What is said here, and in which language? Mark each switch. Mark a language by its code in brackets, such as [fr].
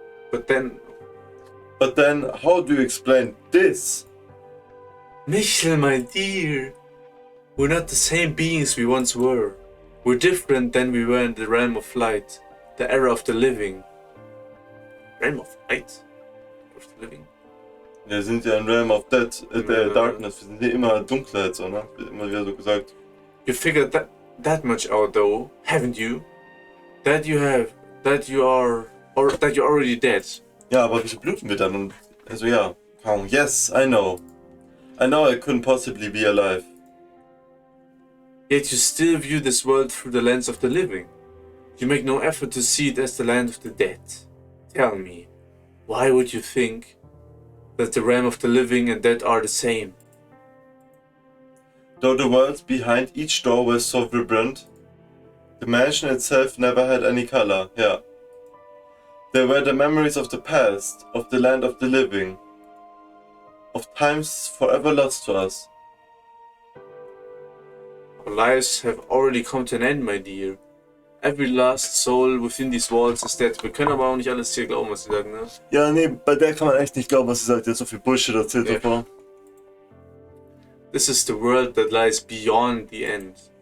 [en] But then, how do you explain this? Michel, my dear, we're not the same beings we once were. We're different than we were in the realm of light, the era of the living. Realm of light? Of the living? [de] Wir sind ja im [en] Realm of Dead, Darkness, [de] wir sind ja immer Dunkelheit, so, ne? Wird immer wieder so gesagt. [en] You figured that much out though, haven't you? That you're already dead. [de] Ja, aber wieso bluten wir dann? Und also ja, kaum. [en] Yes, I know. I know I couldn't possibly be alive. Yet you still view this world through the lens of the living. You make no effort to see it as the land of the dead. Tell me, why would you think that the realm of the living and dead are the same? Though the worlds behind each door were so vibrant, the mansion itself never had any color, yeah. They were the memories of the past, of the land of the living, of times forever lost to us. Our lives have already come to an end, my dear. Every last soul within these walls is dead. [de] Wir können aber auch nicht alles hier glauben, was sie sagen, ne? Ja, nee, bei der kann man echt nicht glauben, was sie sagt. Die hat so viel Bullshit erzählt Ja. davor. [en] This is the world that lies beyond the end.